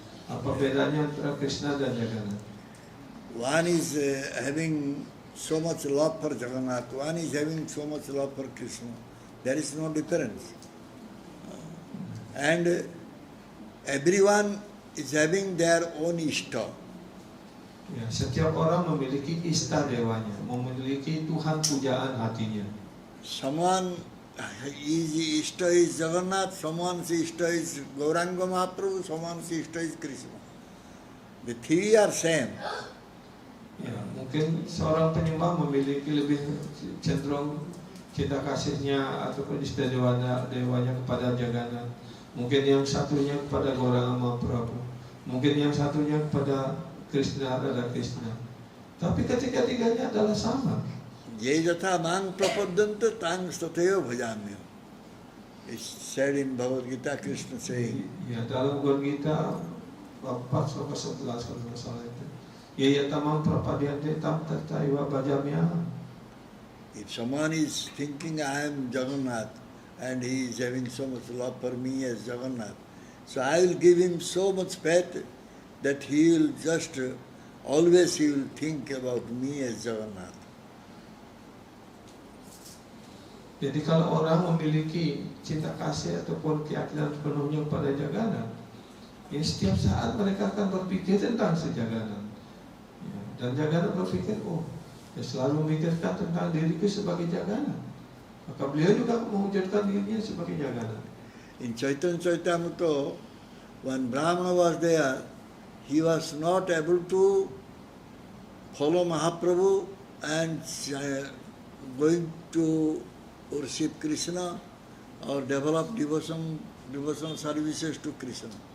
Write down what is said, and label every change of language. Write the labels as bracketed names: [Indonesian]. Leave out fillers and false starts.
[Indonesian] Apa bedanya antara Krishna dan Jagannath? [English] One is having so much love for Jagannath, one is having so much love for Krishna. There is no difference. And everyone is having their own ishta. [Indonesian] Ya, setiap orang memiliki ista dewanya, memiliki Tuhan pujaan hatinya. [English] Someone his ishta is Jagannath, someone's ishta is Gauranga Mahaprabhu, someone's ishta is Krishna. The three are same. [Indonesian] Ya, mungkin seorang penyembah memiliki lebih cenderung cinta kasihnya ataupun ista dewanya kepada Jagannath. Mungkin yang satunya kepada Gauranga Mahaprabhu, mungkin yang satunya kepada Krishna adalah Krishna. Tapi ketiga-tiganya adalah sama. [Sanskrit] Ye jatha mang prapadyanta tang stataya bhajamya. [English] It's said in Bhagavad Gita, Krishna saying, [Indonesian] Ya, dalam Bhagavad Gita 4:11 kalau tidak salah itu. [Sanskrit] Ya tamang prapadyante tam tataiwa bhajamya. [English] if someone is thinking I am Jagannath and he is having so much love for me as Jagannath, so I will give him so much faith that he will just always he will think about me as Jagannath. [Indonesian] Jadi kalau orang memiliki cinta kasih ataupun keyakinan sepenuhnya kepada Jagannath, ya setiap saat mereka akan berpikir tentang si Jagannath. Ya, dan Jagannath berpikir, oh, dia selalu memikirkan tentang diriku sebagai Jagannath. Maka beliau juga mewujudkan dirinya sebagai Jagannath. [English] In Chaitanya Charitamrita, when Brahmana was there, he was not able to follow Mahaprabhu and going to worship Krishna or develop devotional services to Krishna.